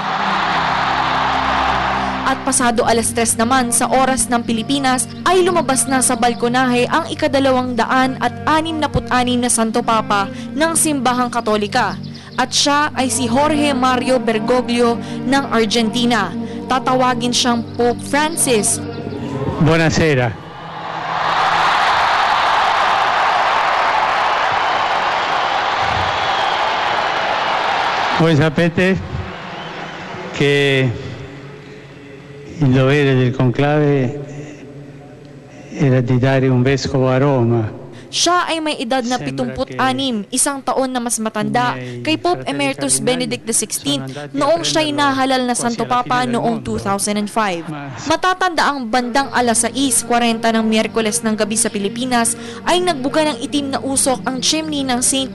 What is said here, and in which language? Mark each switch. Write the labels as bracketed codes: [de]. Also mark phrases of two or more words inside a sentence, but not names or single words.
[tl] At pasado alas 3 naman sa oras ng Pilipinas ay lumabas na sa balkonahe ang ika-266 na Santo Papa ng Simbahang Katolika. At siya ay si Jorge Mario Bergoglio ng Argentina. Tatawagin siyang Pope Francis. [it] Buonasera. Voi sapete che il dovere del conclave era di dare un vescovo a Roma. [tl] Siya ay may edad na 76, 1 taon na mas matanda kay Pope Emeritus Benedict XVI noong siya'y nahalal na Santo Papa noong 2005. Matatanda ang bandang alas 6:40 ng Miyerkules ng gabi sa Pilipinas ay nagbuga ng itim na usok ang chimney ng St.